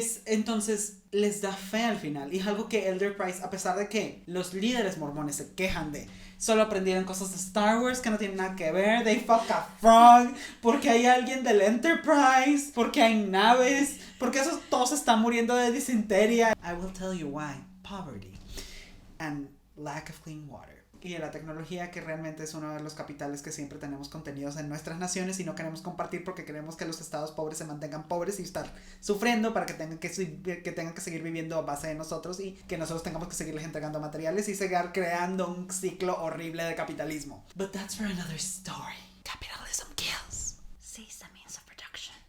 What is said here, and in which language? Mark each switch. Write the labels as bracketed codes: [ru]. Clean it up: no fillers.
[es] entonces les da fe al final. Y es algo que Elder Price, a pesar de que los líderes mormones se quejan de solo aprendieron cosas de Star Wars que no tienen nada que ver, [en] they fuck a frog, [es] porque hay alguien del Enterprise, porque hay naves, porque esos todos están muriendo de disentería. [en] I will tell you why. Poverty and lack of clean water. [es] Y de la tecnología, que realmente es uno de los capitales que siempre tenemos contenidos en nuestras naciones y no queremos compartir porque queremos que los estados pobres se mantengan pobres y estar sufriendo para que tengan que seguir viviendo a base de nosotros y que nosotros tengamos que seguirles entregando materiales y seguir creando un ciclo horrible de capitalismo. [en] But that's for another story. Capitalism kills. Seize the means of production.